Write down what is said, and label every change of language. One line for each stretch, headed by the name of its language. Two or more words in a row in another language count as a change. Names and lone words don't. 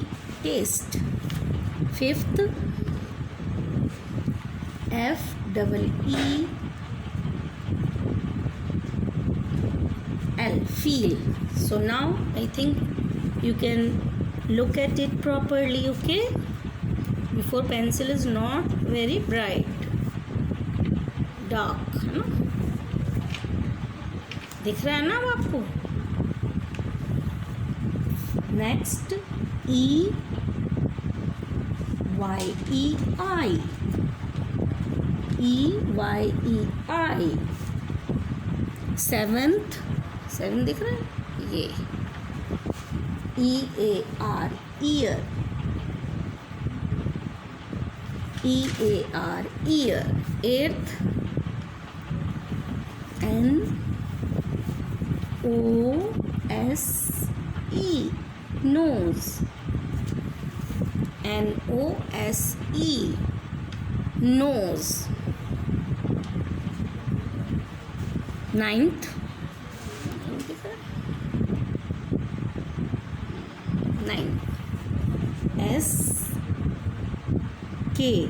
English: Taste. Fifth, F double E L. Feel. So now I think you can look at it properly, okay? Before pencil is not very bright, dark,
Hindi: है ना? दिख रहा है ना अब आपको?
English: Next, E Y E I. E Y E I.
Hindi: Seventh, 7 दिख रहा है?
English: ये E A R. Ear. E A R. Ear. Eighth, N-O-S-E, nose. N-O-S-E, nose. Ninth. S-K.